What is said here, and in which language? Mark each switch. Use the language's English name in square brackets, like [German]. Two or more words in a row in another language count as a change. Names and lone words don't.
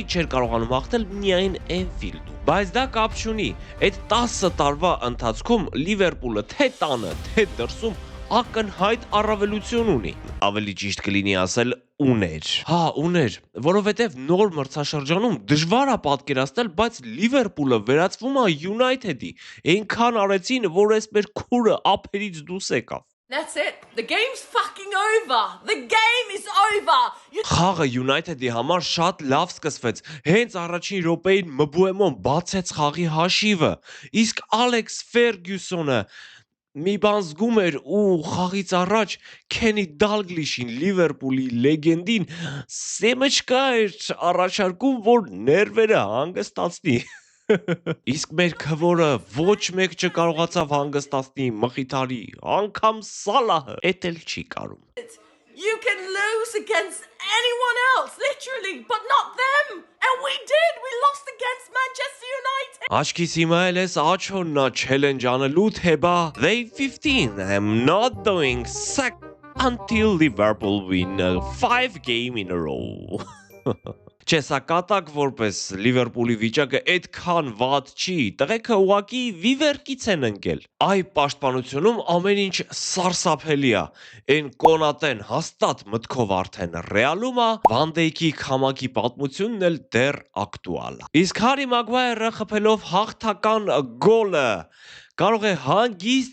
[Armenian] չէր կարողանում հաղթել միայն Էնֆիլդում։ Բայց դա կապ չունի, այդ 10 տարվա ընթացքում Լիվերպուլը թե տանը, թե դրսում ակնհայտ առավելություն ունի։ Ավելի ճիշտ կլինի ասել ուներ։ Հա, ուներ, որովհետև նոր մրցաշրջանում դժվար է պատկերացնել, բայց Լիվերպուլը վերածվում է Յունայթեդի։ Այնքան արեցին, որ այս մեր քուրը ափերից դուրս եկավ։ [English] That's it. The game's fucking over. The game is over. [Armenian] Խաղը Յունայթեդի համար շատ լավ սկսվեց։ Հենց առաջին րոպեին Մբուեմոն բացեց խաղի հաշիվը, իսկ Ալեքս Ֆերգյուսոնը մի բան զգում էր ու խաղից առաջ Քենի Դալգլիշին, Լիվերպուլի լեգենդին, սեմեջկա էր առաջարկում, որ ներվերը հանգստացնի։ Իսկ մեր քվորը ոչ մեկ չկարողացավ հանգստացնի Մխիթարի, անգամ Սալահը էդ էլ չի կարում։ [English] You can lose against anyone else, literally, but not them. And we did. We lost against Manchester United. [Armenian] Աչքիս հիմա էլ ես աչոննա չելենջ անելու թե բա [English] They 15 I'm not doing sack until Liverpool win 5 game in a row։ [Armenian] Չէ, սա կատակ որպես Լիվերպուլի վիճակը այդքան վատ չի, տղեկը ուղակի վիվերկից են ընկել։ Այ պաշտպանությունում ամեն ինչ սարսափելի է։ Այն Կոնատեն հաստատ մտքով արդեն Ռեալում է, Վան Դեյքի քամակի պատմությունն էլ դեռ ակտուալ է։ Իսկ Հարի Մագվայրը խփելով հաղթական գոլը կարող է հանգիստ